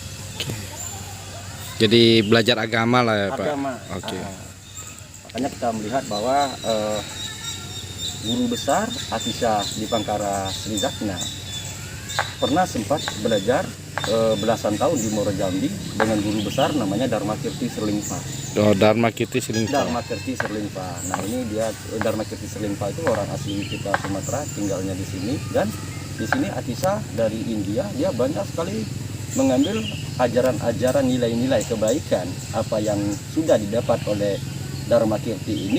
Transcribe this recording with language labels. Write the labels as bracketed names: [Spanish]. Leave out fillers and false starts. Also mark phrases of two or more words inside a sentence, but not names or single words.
[Indonesian] jadi belajar agama lah ya Pak. Agama. Oke. Makanya kita melihat bahwa guru besar Atisha Dipangkara Srizakna pernah sempat belajar belasan tahun di Muara Jambi dengan guru besar namanya Dharma Kirti Serlingpa. Oh, Dharma Kirti Serlingpa. Dharma Kirti Serlingpa. Nah, ini dia Dharma Kirti Serlingpa itu orang asli kita Sumatera, tinggalnya di sini, dan di sini Atisha dari India dia banyak sekali mengambil ajaran-ajaran nilai-nilai kebaikan apa yang sudah didapat oleh Dharma Kirti ini.